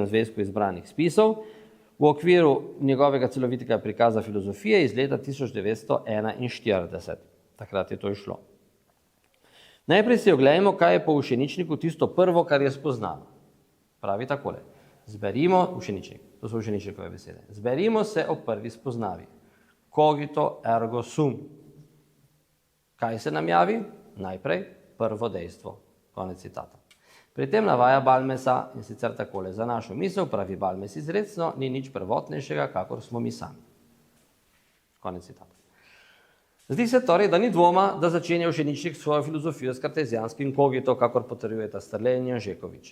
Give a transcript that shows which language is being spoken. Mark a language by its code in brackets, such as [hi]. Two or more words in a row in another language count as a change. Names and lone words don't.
[sl] zvezku izbranih spisov, v okviru njegovega celovitega prikaza filozofije iz leta 1941. Takrat je to išlo. Najprej si oglejmo, kaj je po Ušeničniku tisto prvo, kar je spoznano. Pravi takole. Zberimo, Ušeničnik, to so Ušeničnikove besede, zberimo se o prvi spoznavi. [la] Cogito ergo sum. [sl] Kaj se nam javi? Najprej prvo dejstvo. Konec citata. Pri tem navaja Balmesa in sicer takole. Za našo misel, pravi Balmes izrecno, ni nič prvotnejšega, kakor smo mi sami. Konec citata. Zdi se torej, da ni dvoma, da začenja Ušeničnik svojo filozofijo s kartezijanskim cogito, kakor potrjujeta Strle in Janžekovič.